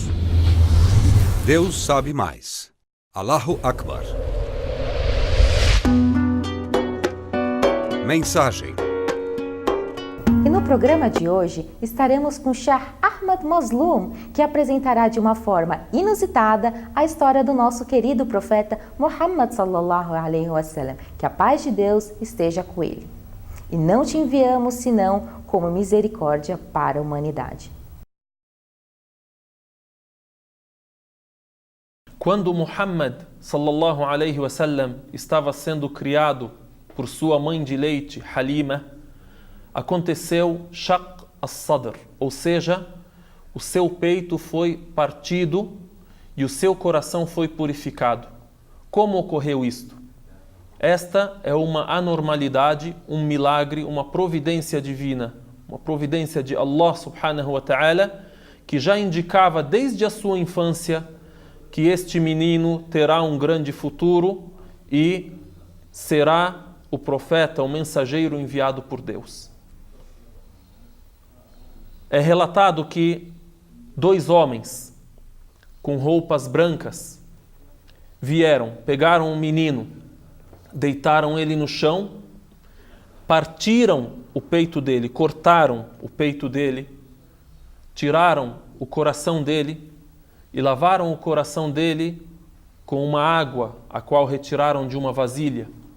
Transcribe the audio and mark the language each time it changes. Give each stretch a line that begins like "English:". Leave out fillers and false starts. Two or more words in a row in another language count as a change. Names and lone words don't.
Portuguese: Deus sabe mais.
Arabic: الله أكبر.
Portuguese: Mensagem. E no programa de hoje estaremos com Shah Ahmad Mazloum, que apresentará de uma forma inusitada a história do nosso querido profeta Muhammad
Arabic: صلى الله عليه وسلم.
Portuguese: Que a paz de Deus esteja com ele. E não te enviamos senão como misericórdia para a humanidade. Quando Muhammad
Arabic: صلى الله عليه وسلم
Portuguese: estava sendo criado por sua mãe de leite, Halima, aconteceu
Arabic: شق الصدر,
Portuguese: ou seja, o seu peito foi partido e o seu coração foi purificado. Como ocorreu isto? Esta é uma anormalidade, um milagre, uma providência divina, uma providência de
Arabic: الله سبحانه وتعالى,
Portuguese: que já indicava desde a sua infância que este menino terá um grande futuro e será o profeta, o mensageiro enviado por Deus. É relatado que 2 homens com roupas brancas vieram, pegaram um menino, deitaram ele no chão, partiram o peito dele, cortaram o peito dele, tiraram o coração dele e lavaram o coração dele com uma água, a qual retiraram de uma vasilha.